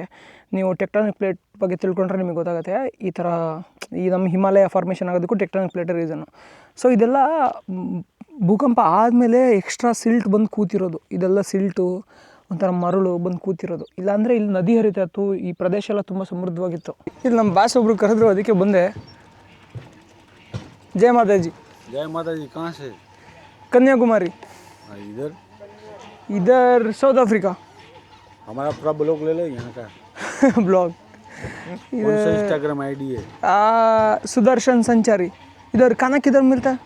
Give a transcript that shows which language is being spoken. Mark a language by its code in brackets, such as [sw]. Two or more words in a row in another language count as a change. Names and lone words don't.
[kn] ನೀವು [en] tectonic plate [kn] ಬಗ್ಗೆ ತಿಳ್ಕೊಂಡ್ರೆ ನಿಮಗೆ ಗೊತ್ತಾಗುತ್ತೆ. ಈ ಥರ ಈ ನಮ್ಮ ಹಿಮಾಲಯ ಫಾರ್ಮೇಷನ್ ಆಗೋದಕ್ಕೂ [en] tectonic plate [kn] ರೀಸನ್ನು. ಸೊ ಇದೆಲ್ಲ ಭೂಕಂಪ ಆದಮೇಲೆ [en] extra silt [kn] ಬಂದು ಕೂತಿರೋದು. ಇದೆಲ್ಲ ಸಿಲ್ಟು ಒಂಥರ ಮರಳು ಬಂದು ಕೂತಿರೋದು. ಇಲ್ಲಾಂದರೆ ಇಲ್ಲಿ ನದಿ ಹರಿತಾ ಇತ್ತು, ಈ ಪ್ರದೇಶ ಎಲ್ಲ ತುಂಬ ಸಮೃದ್ಧವಾಗಿತ್ತು. ಇಲ್ಲಿ ನಮ್ಮ ಬಾಸ್ ಒಬ್ರು ಕರೆದ್ರು, ಅದಕ್ಕೆ ಬಂದೆ. [hi] जय माता जी. कहाँ से? कन्याकुमारी. इधर साउथ अफ्रीका. हमारा पूरा ब्लॉग ले लो यहाँ का. ब्लॉग कौन सा [en] Instagram ID [hi] है? सुदर्शन संचारी. इधर खाना किधर मिलता है?